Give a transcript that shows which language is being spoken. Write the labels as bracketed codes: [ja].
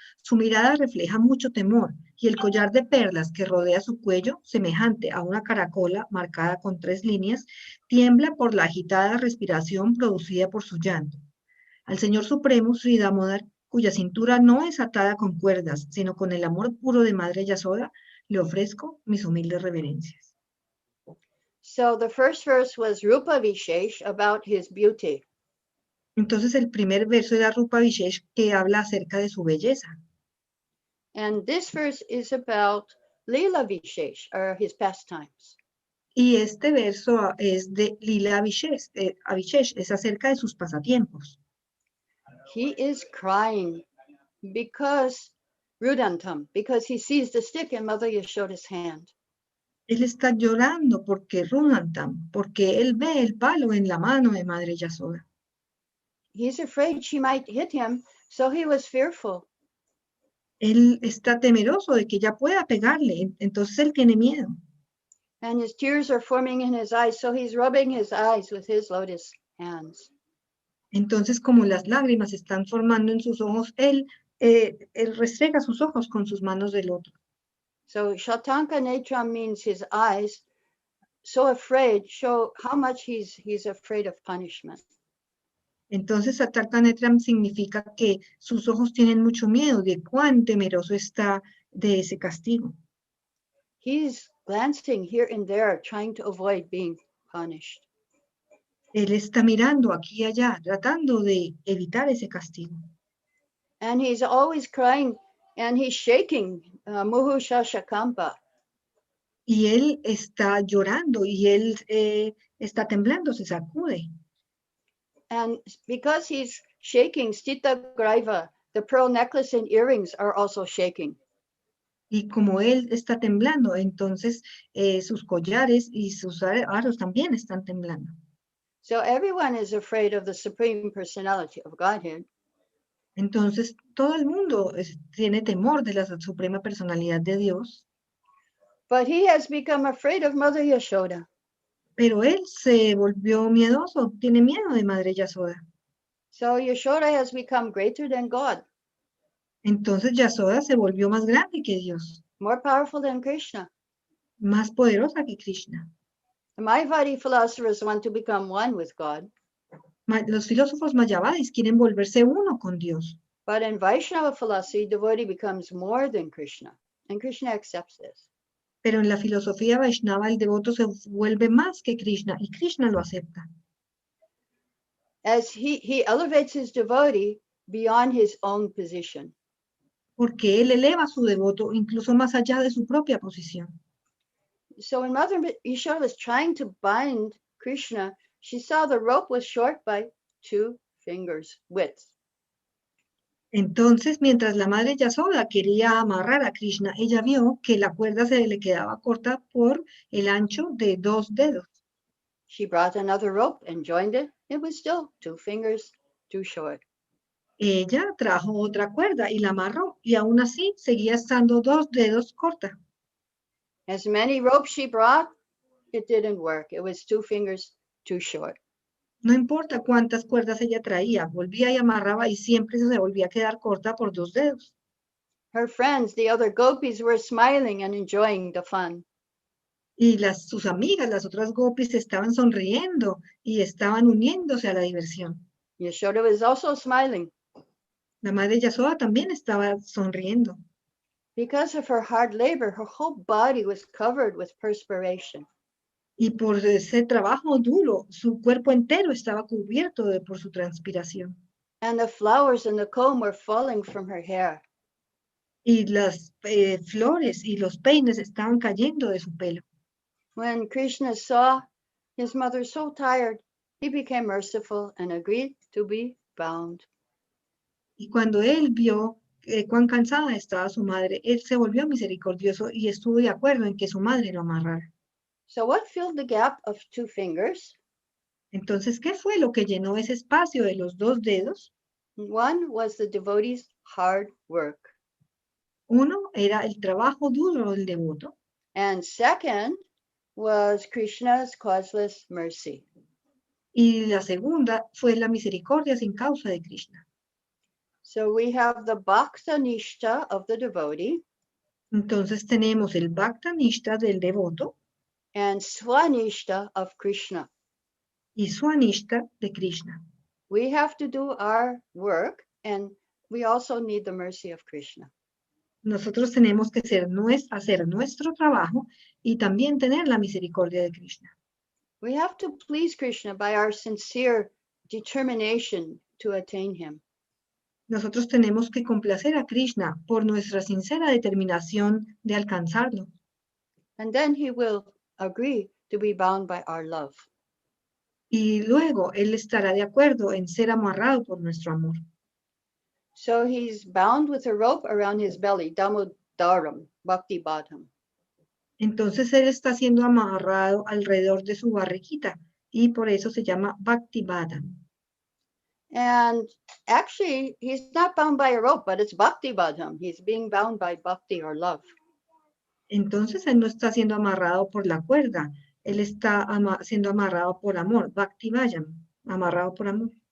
[es] Su mirada refleja mucho temor y el collar de perlas que rodea su cuello, semejante a una caracola marcada con 3 líneas, tiembla por la agitada respiración producida por su llanto. Al Señor Supremo Sri Damodara, cuya cintura no es atada con cuerdas, sino con el amor puro de Madre Yasoda, le ofrezco mis humildes reverencias. [en] So the first verse was Rupa Vishesh, about his beauty. [es] Entonces el primer verso era Rupa Vishesh, que habla acerca de su belleza. [en] And this verse is about Lila Vishesh, or his pastimes. [es] Y este verso es de Lila Vishesh, es acerca de sus pasatiempos. [en] He is crying because Rudantam, because he sees the stick in Mother Yashoda's hand. [es] Él está llorando porque Runantam, porque él ve el palo en la mano de Madre Yasoda. [en] He's afraid she might hit him, so he was fearful. [es] Él está temeroso de que ella pueda pegarle, entonces él tiene miedo. [en] And his tears are forming in his eyes, so he's rubbing his eyes with his lotus hands. [es] Entonces, como las lágrimas están formando en sus ojos, él restrega sus ojos con sus manos de loto. [en] So Shatanka Netram means his eyes, so afraid, show how much he's afraid of punishment. [es] Entonces, Satarka Netram significa que sus ojos tienen mucho miedo de cuán temeroso está de ese castigo. [en] He's glancing here and there, trying to avoid being punished. [es] Él está mirando aquí y allá, tratando de evitar ese castigo. [en] And he's always crying and he's shaking, [sa] muhu shashakampa. [es] Y él está llorando y él está temblando, se sacude. [en] And because he's shaking, Stita Graiva, the pearl necklace and earrings are also shaking. [es] Y como él está temblando, entonces sus collares y sus aros también están temblando. [en] So everyone is afraid of the Supreme Personality of Godhead. [es] Entonces todo el mundo tiene temor de la Suprema Personalidad de Dios, [en] But he has become afraid of Mother Yashoda. [es] pero él se volvió miedoso, tiene miedo de Madre Yasoda. [en] So Yashoda has become greater than God, [es] Entonces Yasoda se volvió más grande que Dios, [en] more powerful than Krishna. [es] más poderosa que Krishna. [en] The Mayavadi philosophers want to become one with God. [es] Los filósofos mayavadis quieren volverse uno con Dios, [en] But in Vaishnava philosophy, devotee becomes more than Krishna. And Krishna accepts this. [es] pero en la filosofía Vaishnava el devoto se vuelve más que Krishna y Krishna lo acepta. [en] As he elevates his devotee beyond his own position. [es] Porque él eleva a su devoto incluso más allá de su propia posición. [en] So when Mother Yashoda was trying to bind Krishna, she saw the rope was short by 2 fingers width. [es] Entonces, mientras la madre Yasoda quería amarrar a Krishna, ella vio que la cuerda se le quedaba corta por el ancho de 2 dedos. [en] She brought another rope and joined it. It was still 2 fingers too short. [es] Ella trajo otra cuerda y la amarró, y aún así seguía estando 2 dedos corta. [en] As many ropes she brought, it didn't work. It was 2 fingers too short. [es] No importa cuántas cuerdas ella traía, volvía y amarraba y siempre se volvía a quedar corta por 2 dedos. [en] Her friends, the other gopis, were smiling and enjoying the fun. [es] Y sus amigas, las otras gopis, estaban sonriendo y estaban uniéndose a la diversión. [en] Yashoda was also smiling. [es] La madre Yasoda también estaba sonriendo. [en] Because of her hard labor, her whole body was covered with perspiration. [es] Y por ese trabajo duro, su cuerpo entero estaba cubierto por su transpiración. [en] And the flowers and the comb were falling from her hair. [es] Y las flores y los peines estaban cayendo de su pelo. [en] When Krishna saw his mother so tired, he became merciful and agreed to be bound. [es] Y cuando él vio cuán cansada estaba su madre, él se volvió misericordioso y estuvo de acuerdo en que su madre lo amarrara. [en] So what filled the gap of 2 fingers? [es] Entonces, ¿qué fue lo que llenó ese espacio de los 2 dedos? [en] One was the devotee's hard work. [es] Uno era el trabajo duro del devoto. [en] And second was Krishna's causeless mercy. [es] Y la segunda fue la misericordia sin causa de Krishna. [en] So we have the bhakta nishta of the devotee [es] Entonces tenemos el bhakta nishta del devoto [en] and swanishta of Krishna. [es] y swanishta de Krishna. [en] We have to do our work and we also need the mercy of Krishna. [es] Nosotros tenemos que hacer nuestro trabajo y también tener la misericordia de Krishna. [en] We have to please Krishna by our sincere determination to attain him. [es] Nosotros tenemos que complacer a Krishna por nuestra sincera determinación de alcanzarlo. [en] And then he will agree to be bound by our love. [es] Y luego él estará de acuerdo en ser amarrado por nuestro amor. [en] So he's bound with a rope around his belly, Damodaram, Bhakti Vaibhava. [es] Entonces él está siendo amarrado alrededor de su barriguita y por eso se llama Bhakti Vaibhava. [en] And actually, he's not bound by a rope, but it's Bhakti Vaibhava. He's being bound by Bhakti or love. [es] Entonces él no está siendo amarrado por la cuerda, él está siendo amarrado por amor, Bhakti Vaibhava, amarrado por amor.